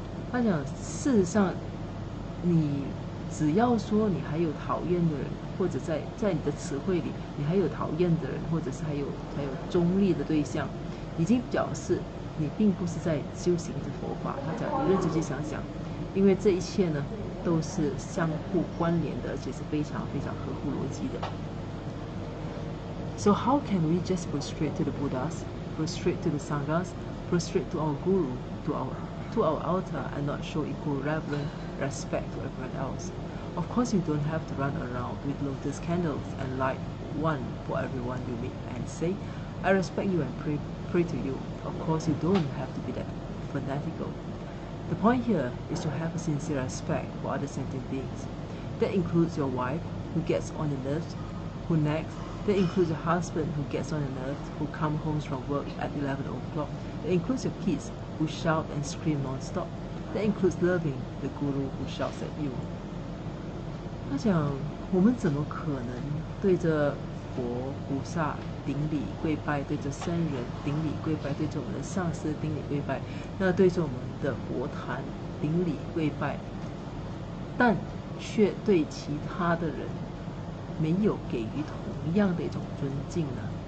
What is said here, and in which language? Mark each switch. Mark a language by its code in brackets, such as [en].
[zh] 他讲，事实上，你只要说你还有讨厌的人，或者在你的词汇里，你还有讨厌的人，或者是还有中立的对象，已经表示你并不是在修行着佛法。他讲，你认真去想想，因为这一切呢，都是相互关联的，而且是非常非常合乎逻辑的。 [en] So how can we just prostrate to the Buddhas, prostrate to the Sanghas, prostrate to our Guru, to our altar, and not show equal reverence, respect to everyone else? Of course, you don't have to run around with lotus candles and light one for everyone you meet and say, "I respect you and pray to you." Of course, you don't have to be that fanatical. The point here is to have a sincere respect for other sentient beings. That includes your wife, who gets on your nerves, who nags. That includes your husband, who gets on your nerves, who comes home from work at 11 o'clock. That includes your kids, who shout and scream non-stop. That includes loving the guru who shouts at you. [zh] 他讲，我们怎么可能对着佛菩萨顶礼跪拜，对着僧人顶礼跪拜，对着我们的上司顶礼跪拜，那对着我们的佛坛顶礼跪拜，但却对其他的人没有给予同样的一种尊敬呢？